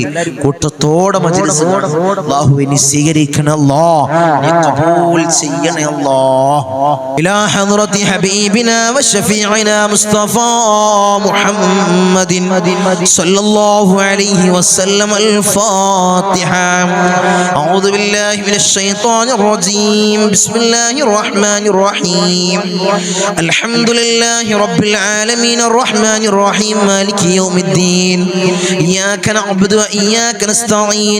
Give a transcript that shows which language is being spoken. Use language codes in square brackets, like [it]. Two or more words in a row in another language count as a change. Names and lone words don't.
[ml] കൂട്ടത്തോടെ മജ്‌ലിസ് അല്ലാഹുവേ നീ സ്വീകരിക്കണേ അല്ലാഹ്, നീ ഖബൂൽ ചെയ്യണേ അല്ലാഹ്. [ar] إلى حضرة حبيبنا وشفيعنا مصطفى محمد صلى الله عليه وسلم. الفاتحة. أعوذ بالله من الشيطان الرجيم. بسم الله الرحمن الرحيم. الحمد لله رب العالمين الرحمن الرحيم مالك يوم الدين. إياك نعبد وإياك نستعين.